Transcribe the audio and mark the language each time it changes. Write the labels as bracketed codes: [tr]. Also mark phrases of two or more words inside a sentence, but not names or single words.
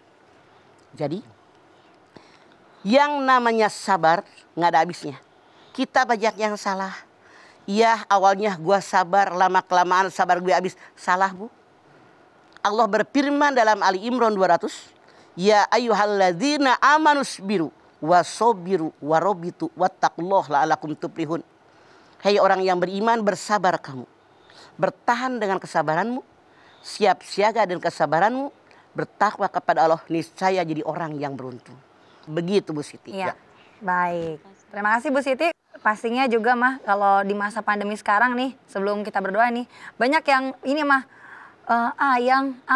[id] Jadi, yang namanya sabar nggak ada habisnya. Kita banyak yang salah. Ya awalnya gua sabar, lama-kelamaan sabar gue habis. Salah Bu. Allah berfirman dalam Ali Imran 200. [ar] يا أيها الذين آمنوا اصبروا وصابروا ورابطوا واتقوا الله لعلكم تفلحون. [id] Hei orang yang beriman, bersabar kamu. Bertahan dengan kesabaranmu. Siap siaga dengan kesabaranmu. Bertakwa kepada Allah, niscaya jadi orang yang beruntung. Begitu Bu Siti. Iya. Baik. Terima kasih Bu Siti. Pastinya juga mah kalau di masa pandemi sekarang nih, sebelum kita berdoa nih, banyak yang ini mah ayang.